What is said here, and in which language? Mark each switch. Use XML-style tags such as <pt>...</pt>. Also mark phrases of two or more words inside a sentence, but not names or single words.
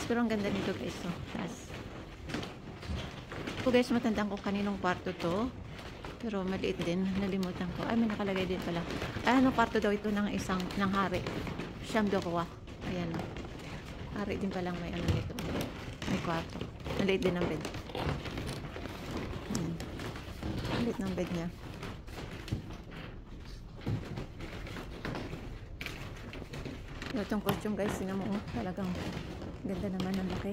<tl>Pero ang ganda nito, guys. So, taas. So, guys, matandaan ko kaninong kwarto to. Pero maliit din. Nalimutan ko. Ay, may nakalagay din pala. Ano kwarto daw ito ng hari.</tl> <fr>Chambre de roi.</fr> <tl>Ayan. Hari din palang may ano nito. May kwarto. Maliit din ang bed. Ayan. Maliit ng bed niya. Itong costume, guys, tinan mo, talagang ganda naman, ang laki.</tl>